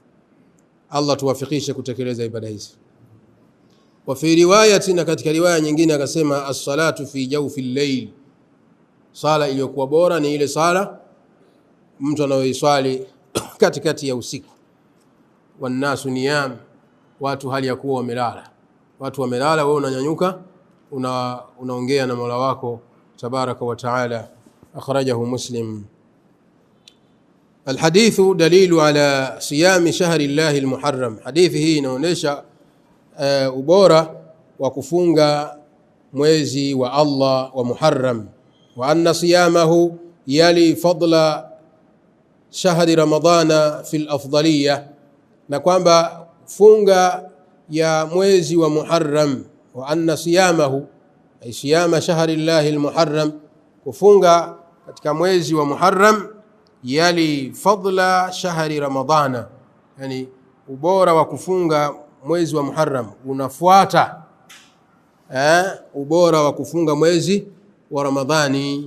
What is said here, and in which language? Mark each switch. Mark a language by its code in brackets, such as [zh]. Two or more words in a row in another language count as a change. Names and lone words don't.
[sw] Allah tuwafikishe kutekeleza ibada hizi. [ar] وفي رواية, [sw] na katika riwaya nyingine akasema [ar] الصلاة في جوف الليل, [sw] sala iliyokuwa bora ni ile sala mtu anayoiswali katikati ya usiku. [ar] والناس نيام, [sw] watu hali ya kuwa wamelala. Watu wamelala, wewe unanyanyuka unaongea na Mola wako [ar] تبارك وتعالى. أخرجه مسلم. الحديث دليل على صيام شهر الله المحرم. [sw] حديثه inaonyesha ubora wa kufunga mwezi wa Allah wa Muharram, [ar] وأن صيامه يلي فضل شهر رمضان في الأفضلية, [sw] na kwamba funga ya mwezi wa Muharram, [ar] وأن صيامه أي صيام شهر الله المحرم, [sw] kufunga katika mwezi wa Muharram, [ar] يلي فضل شهر رمضان, [sw] yani ubora wa kufunga mwezi wa Muharram unafuata ubora wa kufunga mwezi wa Ramadhani.